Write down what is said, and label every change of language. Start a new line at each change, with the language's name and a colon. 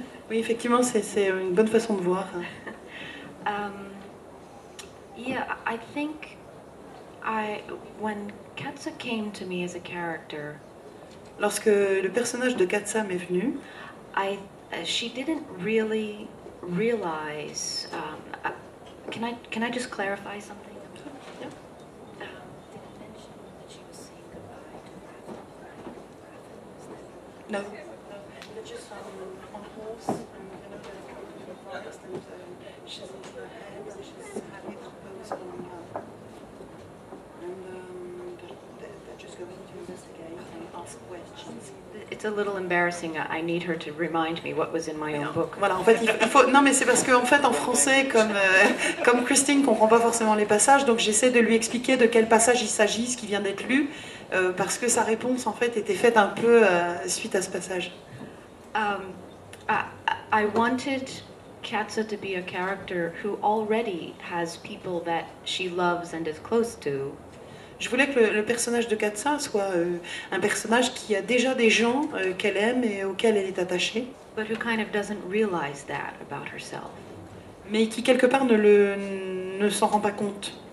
French: Oui, effectivement, c'est une bonne façon de voir.
English: Yeah, I think when Katsa came to me as a character,
French: lorsque le personnage de Katsa m'est venu,
English: she didn't really realize. Can I just clarify something? Yeah. No. Just on horse and forest and she's in her head and she's happy to propose coming up. And they're just going to investigate and ask questions. It's a little embarrassing. I need her to remind me what was in my own book.
French: Voilà, en fait, il faut. Non, mais c'est parce qu'en fait, en français, comme Christine comprend pas forcément les passages, donc j'essaie de lui expliquer de quel passage il s'agit, ce qui vient d'être lu, parce que sa réponse, en fait, était faite un peu suite à ce passage.
English: I wanted Katsa to be a character who already has people that she loves and is close to.
French: Je voulais que le personnage de Katsa soit un personnage qui a déjà des gens qu'elle aime et auxquels elle est attachée,
English: But who kind of doesn't realize that about herself.
French: mais qui quelque part ne s'en rend pas compte.